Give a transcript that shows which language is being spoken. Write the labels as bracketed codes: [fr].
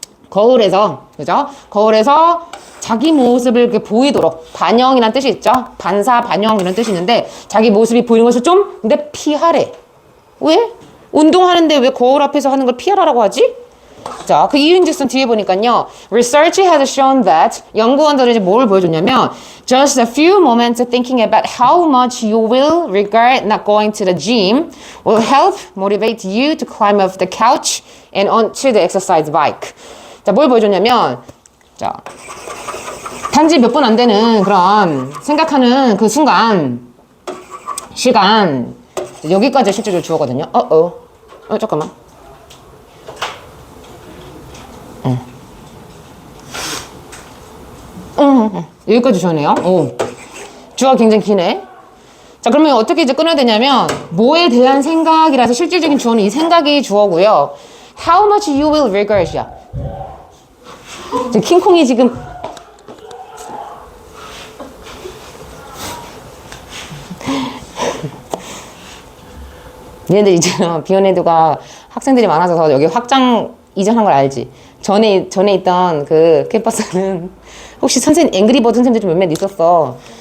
[ko] 거울에서, 그죠? 거울에서 자기 모습을 이렇게 보이도록, 반영이란 뜻이 있죠? 반사, 반영 이런 뜻이 있는데 자기 모습이 보이는 것을 좀 근데 피하래. 왜? 운동하는데 왜 거울 앞에서 하는 걸 피하라고 하지? 자, 그 이유인즉슨 뒤에 보니까요. [en] Research has shown that [ko] 연구원들은 이제 뭘 보여줬냐면 [en] Just a few moments thinking about how much you will regret not going to the gym will help motivate you to climb off the couch and onto the exercise bike. [ko] 자, 뭘 보여줬냐면 자, 단지 몇 분 안 되는 그런 생각하는 그 순간 시간 여기까지 실제로 주어거든요. 잠깐만. 여기까지 주어네요. 주어가 굉장히 기네. 자, 그러면 어떻게 이제 끊어야 되냐면 뭐에 대한 생각이라서 실질적인 주어는 이 생각이 주어고요. [en] How much you will regret이야. [ko] 킹콩이 지금 얘네들 있잖아. 비원에드가 학생들이 많아져서 여기 확장 이전한 걸 알지? 전에 있던 그 캠퍼스는 혹시 선생님 앵그리버드 선생님들 좀 몇몇 있었어.